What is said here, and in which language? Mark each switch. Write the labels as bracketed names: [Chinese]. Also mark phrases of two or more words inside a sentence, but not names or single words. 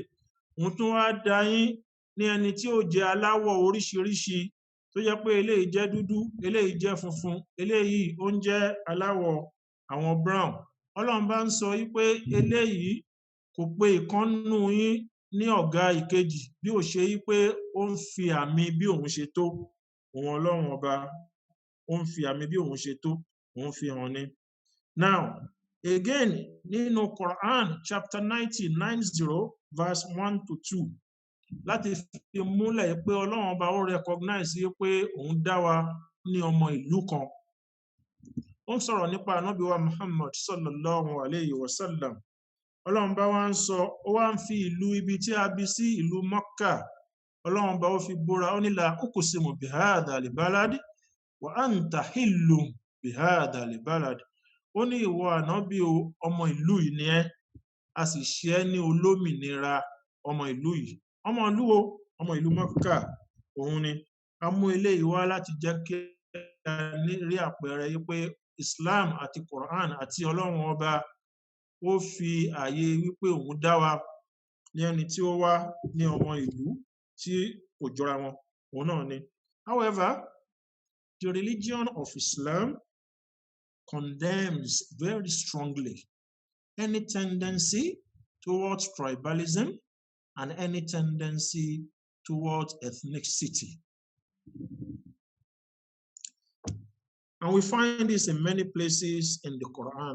[Yoruba] Òun tún wá dá yín ní ẹni tí ó jẹ́ aláwọ̀ oríṣiríṣi, tó jẹ́ pé eléyìí jẹ́ dúdú, eléyìí jẹ́ funfun, eléyìí ó ń jẹ́ aláwọ̀ àwọn brown. Ọlọ́run bá ń sọ pé eléyìí kò pé ìkan nínú yín ní ọ̀gá ìkejì, bí ó ṣe pé ó ń fi àmì bí òun ṣe tó. Òun Ọlọ́run ọba ó ń fi àmì bí òun ṣe tó, òun fi hàn ni. [English] Now, again, [Yoruba] nínú Quran [English] chapter 90 verse 1-2, [Yoruba] láti fi múlẹ̀ pé Ọlọ́run ọba ó recognize pé òun dá wa ní ọmọ ìlú kan. Ó ń sọ̀rọ̀ nípa ànábì wa Muhammad [Arabic] صلى الله عليه وسلم. [Yoruba] Ọlọ́run bá wá ń sọ, ó wá ń fi ìlú ibi tí a bí sí ìlú Mọ́kà, Ọlọ́run bá ó fi búra, ó ní [Arabic] لا أقسم بهذا البلد وأنت حل بهذا البلد. [Yoruba] Ó ní ìwọ ànábì ọmọ ìlú yìí ni ẹ́, a sì ṣe é ní olómìnira ọmọ ìlú yìí. Ọmọ ìlú wo? Ọmọ ìlú Mọ́kà òun ni. A mú eléyìí wá láti jẹ́ kí a rí àpẹẹrẹ yìí pé Islam àti Quran àti Ọlọ́run ọba ó fi ààyè wípé òun dá wa ní ẹni tí ó wá ní ọmọ ìlú tí kò jọra wọn, òun náà ni. [English] However, the religion of Islam condemns very strongly any tendency towards tribalism and any tendency towards ethnicity. And we find this in many places in the Quran.